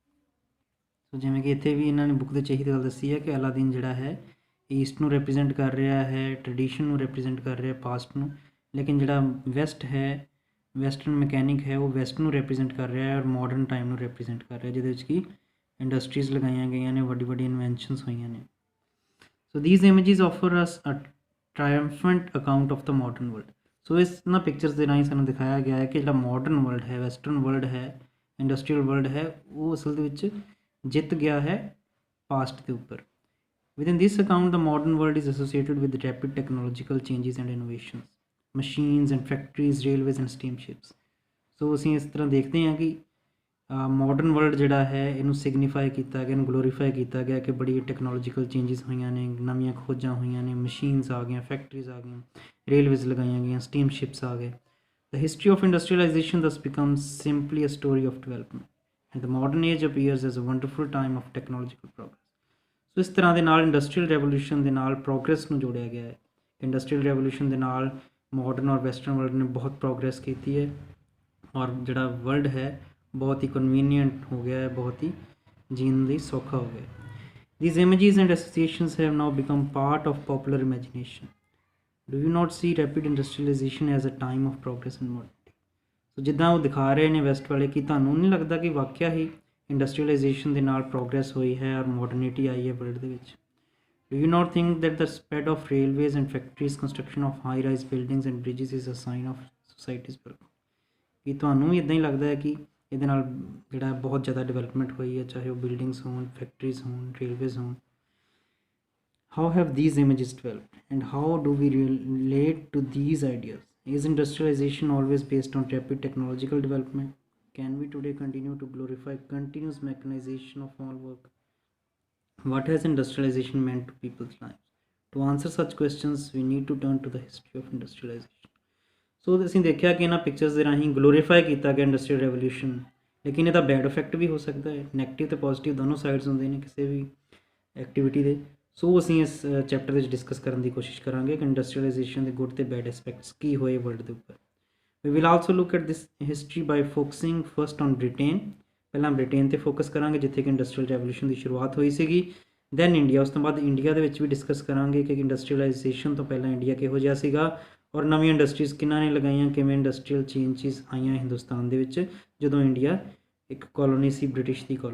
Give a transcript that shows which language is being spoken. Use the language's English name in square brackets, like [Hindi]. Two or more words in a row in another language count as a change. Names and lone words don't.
[Punjabi] ਸੋ ਜਿਵੇਂ ਕਿ ਇੱਥੇ ਵੀ ਇਹਨਾਂ ਨੇ ਬੁੱਕ ਦੇ ਵਿੱਚ ਇਹੀ ਗੱਲ ਦੱਸੀ ਹੈ ਕਿ ਅਲਾਦੀਨ ਜਿਹੜਾ ਹੈ ਈਸਟ ਨੂੰ ਰਿਪਰੈਜ਼ੈਂਟ ਕਰ ਰਿਹਾ ਹੈ, ਟ੍ਰੈਡੀਸ਼ਨ ਨੂੰ ਰਿਪਰੈਜ਼ੈਂਟ ਕਰ ਰਿਹਾ, ਪਾਸਟ ਨੂੰ, ਲੇਕਿਨ ਜਿਹੜਾ ਵੈਸਟ ਹੈ, [English] western mechanic [Punjabi] ਹੈ, ਉਹ ਵੈਸਟ ਨੂੰ ਰਿਪਰੈਜ਼ੈਂਟ ਕਰ ਰਿਹਾ ਹੈ ਔਰ [English] modern time [Punjabi] ਨੂੰ ਰਿਪਰੈਜ਼ੈਂਟ ਕਰ ਰਿਹਾ, ਜਿਹਦੇ ਵਿੱਚ ਕਿ ਇੰਡਸਟਰੀਜ਼ ਲਗਾਈਆਂ ਗਈਆਂ ਨੇ, ਵੱਡੀ ਵੱਡੀ ਇਨਵੈਂਸ਼ਨਸ ਹੋਈਆਂ ਨੇ। [English] So these images offer us a triumphant account of the modern world. [Punjabi] ਸੋ ਇਸ ਨਾ ਪਿਕਚਰਸ ਦੇ ਰਾਹੀਂ ਸਾਨੂੰ ਦਿਖਾਇਆ ਗਿਆ ਹੈ ਕਿ ਜਿਹੜਾ [English] modern world [Punjabi] ਹੈ, [English] western world [Punjabi] ਹੈ, [English] industrial world [Punjabi] ਹੈ, ਉਹ ਅਸਲ ਦੇ ਵਿੱਚ ਜਿੱਤ ਗਿਆ ਹੈ ਪਾਸਟ ਦੇ ਉੱਪਰ। [English] Within this account, the modern world is associated with rapid technological changes and innovations, machines and factories, railways and steamships. [Punjabi] So ਅਸੀਂ ਇਸ ਤਰ੍ਹਾਂ ਦੇਖਦੇ ਹਾਂ ਕਿ [English] modern world [Punjabi] ਜਿਹੜਾ ਹੈ ਇਹਨੂੰ ਸਿਗਨੀਫਾਈ ਕੀਤਾ ਗਿਆ, ਇਹਨੂੰ ਗਲੋਰੀਫਾਈ ਕੀਤਾ ਗਿਆ ਕਿ ਬੜੀ [English] technological changes [Punjabi] ਹੋਈਆਂ ਨੇ, ਨਵੀਆਂ ਖੋਜਾਂ ਹੋਈਆਂ ਨੇ, ਮਸ਼ੀਨਸ ਆ ਗਈਆਂ, ਫੈਕਟਰੀਜ਼ ਆ ਗਈਆਂ, ਰੇਲਵੇਜ਼ ਲਗਾਈਆਂ ਗਈਆਂ, ਸਟੀਮਸ਼ਿਪਸ ਆ ਗਏ। [English] The history of industrialization thus becomes simply a story of development, and the modern age appears as a wonderful time of technological progress. [Punjabi] ਸੋ ਇਸ ਤਰ੍ਹਾਂ ਦੇ ਨਾਲ [English] industrial revolution [Punjabi] ਦੇ ਨਾਲ ਪ੍ਰੋਗਰੈਸ ਨੂੰ ਜੋੜਿਆ ਗਿਆ ਹੈ। [English] industrial revolution [Punjabi] ਦੇ ਨਾਲ ਮਾਡਰਨ ਔਰ [English] western world [Punjabi] ਨੇ ਬਹੁਤ ਪ੍ਰੋਗਰੈਸ ਕੀਤੀ ਹੈ ਔਰ ਜਿਹੜਾ ਵਰਲਡ ਹੈ ਬਹੁਤ ਹੀ ਕਨਵੀਨੀਅੰਟ ਹੋ ਗਿਆ ਹੈ, ਬਹੁਤ ਹੀ ਜੀਣ ਲਈ ਸੌਖਾ ਹੋ ਗਿਆ। [English] These images and associations have now become part of popular imagination. Do you not see rapid industrialization as a time of progress and modernity? [Punjabi] ਸੋ ਜਿੱਦਾਂ ਉਹ ਦਿਖਾ ਰਹੇ ਨੇ ਵੈਸਟ ਵਾਲੇ, ਕਿ ਤੁਹਾਨੂੰ ਨਹੀਂ ਲੱਗਦਾ ਕਿ ਵਾਕਿਆ ਹੀ ਇੰਡਸਟਰੀਅਲਾਈਜੇਸ਼ਨ ਦੇ ਨਾਲ ਪ੍ਰੋਗਰੈਸ ਹੋਈ ਹੈ ਔਰ ਮਾਡਰਨਿਟੀ ਆਈ ਹੈ ਵਰਲਡ ਦੇ ਵਿੱਚ? [English] Do you not think that the spread of railways and factories, construction of high-rise buildings and bridges is a sign of society's progress? [Punjabi] ਕਿ ਤੁਹਾਨੂੰ ਵੀ ਇੱਦਾਂ ਹੀ ਲੱਗਦਾ ਹੈ ਕਿ ਇਹਦੇ ਨਾਲ ਜਿਹੜਾ ਬਹੁਤ ਜ਼ਿਆਦਾ ਡਿਵੈਲਪਮੈਂਟ ਹੋਈ ਹੈ, ਚਾਹੇ ਉਹ ਬਿਲਡਿੰਗਸ ਹੋਣ, ਫੈਕਟਰੀਜ਼ ਹੋਣ, ਰੇਲਵੇਜ਼ ਹੋਣ। [English] How have these images developed and how do we relate to these ideas? Is industrialization always based on rapid technological development? Can we today continue to glorify continuous mechanization of all work? What has industrialization meant to people's lives? To answer such questions, we need to turn to the history of industrialization. [Punjabi] ਸੋ ਅਸੀਂ ਦੇਖਿਆ ਕਿ ਇਹਨਾਂ ਪਿਕਚਰਸ ਦੇ ਰਾਹੀਂ ਗਲੋਰੀਫਾਈ ਕੀਤਾ ਗਿਆ [English] industrial revolution, [Punjabi] ਲੇਕਿਨ ਇਹਦਾ [English] bad effect [Punjabi] ਵੀ ਹੋ ਸਕਦਾ ਹੈ। ਨੈਗੇਟਿਵ ਅਤੇ ਪੋਜ਼ੀਟਿਵ ਦੋਨੋਂ ਸਾਈਡਸ ਹੁੰਦੇ ਨੇ ਕਿਸੇ ਵੀ ਐਕਟੀਵਿਟੀ ਦੇ। ਸੋ ਅਸੀਂ ਇਸ ਚੈਪਟਰ ਵਿੱਚ ਡਿਸਕਸ ਕਰਨ ਦੀ ਕੋਸ਼ਿਸ਼ ਕਰਾਂਗੇ ਕਿ ਇੰਡਸਟਰੀਅਲਾਈਜੇਸ਼ਨ ਦੇ ਗੁੱਡ ਅਤੇ [English] bad aspects [Punjabi] ਕੀ ਹੋਏ ਵਰਲਡ ਦੇ ਉੱਪਰ। [English] We will also look at this history by focusing first on Britain. [Punjabi] ਪਹਿਲਾਂ ਬ੍ਰਿਟੇਨ ਤੇ ਫੋਕਸ ਕਰਾਂਗੇ ਜਿੱਥੇ ਕਿ [English] industrial revolution [Punjabi] ਦੀ ਸ਼ੁਰੂਆਤ ਹੋਈ ਸੀਗੀ। ਦੈਨ ਇੰਡੀਆ, ਉਸ ਤੋਂ ਬਾਅਦ ਇੰਡੀਆ ਦੇ ਵਿੱਚ ਵੀ ਡਿਸਕਸ ਕਰਾਂਗੇ ਕਿ ਇੰਡਸਟਰੀਅਲਾਈਜੇਸ਼ਨ ਤੋਂ ਪਹਿਲਾਂ ਇੰਡੀਆ ਕਿਹੋ ਜਿਹਾ ਸੀਗਾ ਔਰ ਨਵੀਆਂ ਇੰਡਸਟਰੀਜ਼ ਕਿਹਨਾਂ ਨੇ ਲਗਾਈਆਂ, ਕਿਵੇਂ [English] industrial changes [Punjabi] ਆਈਆਂ ਹਿੰਦੁਸਤਾਨ ਦੇ ਵਿੱਚ ਜਦੋਂ ਇੰਡੀਆ ਇੱਕ ਕਲੋਨੀ ਸੀ, ਬ੍ਰਿਟਿਸ਼ ਦੀ ਕਲੋਨੀ ਸੀ।